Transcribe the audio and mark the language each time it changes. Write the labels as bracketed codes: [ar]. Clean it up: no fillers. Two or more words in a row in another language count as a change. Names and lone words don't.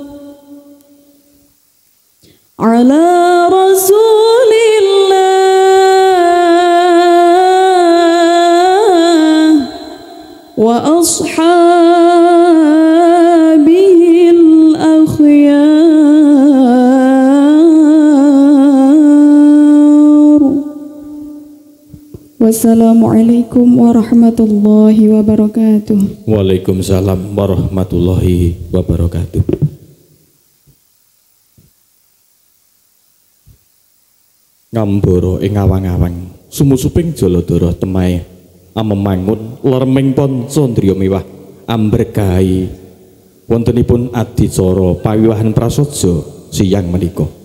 [ar] على رسول الله وأصحابه الأخيار. والسلام عليكم ورحمة الله وبركاته. وعليكم السلام ورحمة الله وبركاته. [jv] Ngambara ing awang-awang sumusuping Jaladara temahe amemangun lerming panca ndriya mewah amberkahi wontenipun adicara pawiwahan prasaja siyang menika.